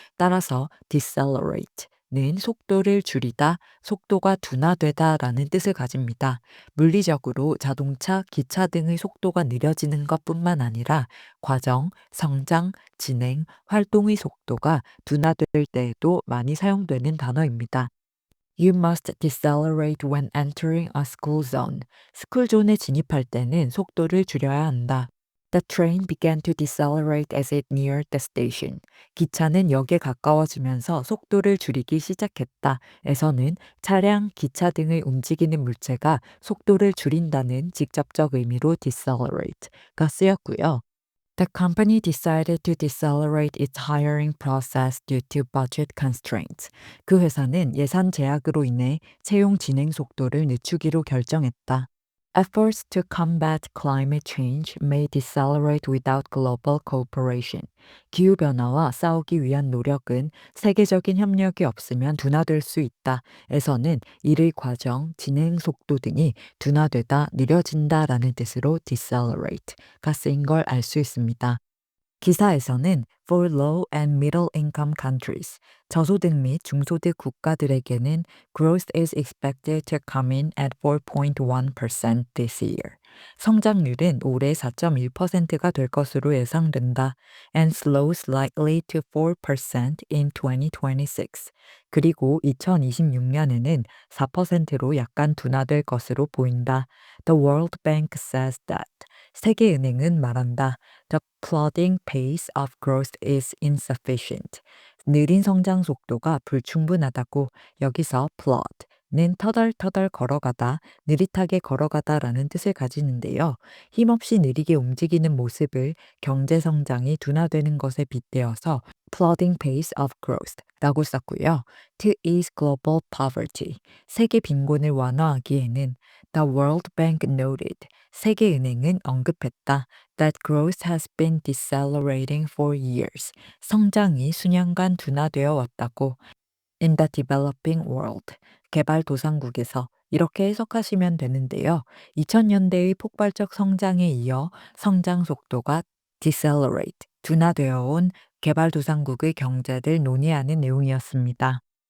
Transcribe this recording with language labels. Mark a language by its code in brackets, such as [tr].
[ko] 따라서 decelerate는 속도를 줄이다, 속도가 둔화되다라는 뜻을 가집니다. 물리적으로 자동차, 기차 등의 속도가 느려지는 것뿐만 아니라 과정, 성장, 진행, 활동의 속도가 둔화될 때에도 많이 사용되는 단어입니다. [en] You must decelerate when entering a school zone. [ko] 스쿨 존에 진입할 때는 속도를 줄여야 한다. [en] The train began to decelerate as it neared the station. [ko] 기차는 역에 가까워지면서 속도를 줄이기 시작했다. 에서는 차량, 기차 등의 움직이는 물체가 속도를 줄인다는 직접적 의미로 decelerate가 쓰였고요. [en] The company decided to decelerate its hiring process due to budget constraints. [ko] 그 회사는 예산 제약으로 인해 채용 진행 속도를 늦추기로 결정했다. [en] Efforts to combat climate change may decelerate without global cooperation. [ko] 기후변화와 싸우기 위한 노력은 세계적인 협력이 없으면 둔화될 수 있다. 에서는 일의 과정, 진행 속도 등이 둔화되다, 느려진다라는 뜻으로 decelerate가 쓰인 걸 알 수 있습니다. 기사에서는 [en] for low and middle income countries, [ko] 저소득 및 중소득 국가들에게는 [en] growth is expected to come in at 4.1% this year. [ko] 성장률은 올해 4.1%가 될 것으로 예상된다. [en] and slow slightly to 4% in 2026. [ko] 그리고 2026년에는 4%로 약간 둔화될 것으로 보인다. [en] The World Bank says that. [ko] 세계은행은 말한다. [en] The plodding pace of growth is insufficient. [ko] 느린 성장 속도가 불충분하다고. 여기서 plod는 터덜터덜 걸어가다, 느릿하게 걸어가다라는 뜻을 가지는데요. 힘없이 느리게 움직이는 모습을 경제 성장이 둔화되는 것에 빗대어서 [en] plodding pace of growth [ko] 라고 썼고요. [en] To ease global poverty, [ko] 세계 빈곤을 완화하기에는 [en] The World Bank noted, [ko] 세계은행은 언급했다. [en] That growth has been decelerating for years. [ko] 성장이 수년간 둔화되어 왔다고. [en] In the developing world, [ko] 개발도상국에서 이렇게 해석하시면 되는데요. 2000년대의 폭발적 성장에 이어 성장 속도가 decelerate, 둔화되어 온 개발도상국의 경제를 논의하는 내용이었습니다.